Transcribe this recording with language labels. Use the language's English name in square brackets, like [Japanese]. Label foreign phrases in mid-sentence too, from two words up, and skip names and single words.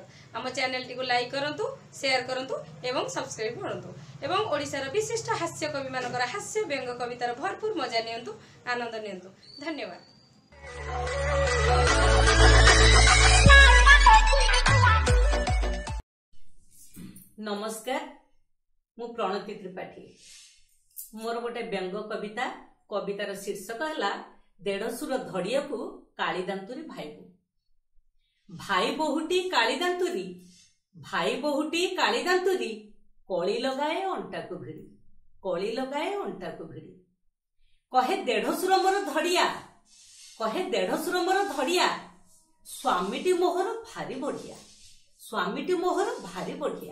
[Odia] ଆମ ଚ୍ୟାନେଲ ଟି ଲାଇକ କରନ୍ତୁ, ସେୟାର କରନ୍ତୁ ଏବଂ ସବସ୍କ୍ରାଇବ କରନ୍ତୁ ଏବଂ ଓଡ଼ିଶାର ବିଶିଷ୍ଟ ହାସ୍ୟ କବି ମାନଙ୍କର ହାସ୍ୟ ବ୍ୟଙ୍ଗ କବିତାର ଭରପୂର ମଜା ନିଅନ୍ତୁ, ଆନନ୍ଦ ନିଅନ୍ତୁ। ଧନ୍ୟବାଦ। ନମସ୍କାର, ମୁଁ ପ୍ରଣତି ତ୍ରିପାଠୀ। ମୋର ଗୋଟେ ବ୍ୟଙ୍ଗ କବିତା, କବିତାର ଶୀର୍ଷକ ହେଉଛି ଦେଢ଼ସୁର ଧଡ଼ିଆ କୁ କାଳିଦାନ୍ତୁରୀ ଭାଇବୁ। ଭାଇ ବହୁଟି କାଳିଦାନ୍ତୁରୀ, ଭାଇ ବହୁଟି କାଳିଦାନ୍ତୁରୀ, କଳି ଲଗାଏ ଅଣ୍ଟା କୁ ଭିଡ଼ି, କଳି ଲଗାଏ ଅଣ୍ଟା କୁ ଭିଡ଼ି। କହେ ଦେଢ଼ସୁର ମୋର ଧଡ଼ିଆ, କହେ ଦେଢ଼ସୁର ମୋର ଧଡ଼ିଆ, ସ୍ୱାମୀଟି ମୋହର ଭାରି ବଢ଼ିଆ, ସ୍ୱାମୀଟି ମୋହର ଭାରି ବଢ଼ିଆ।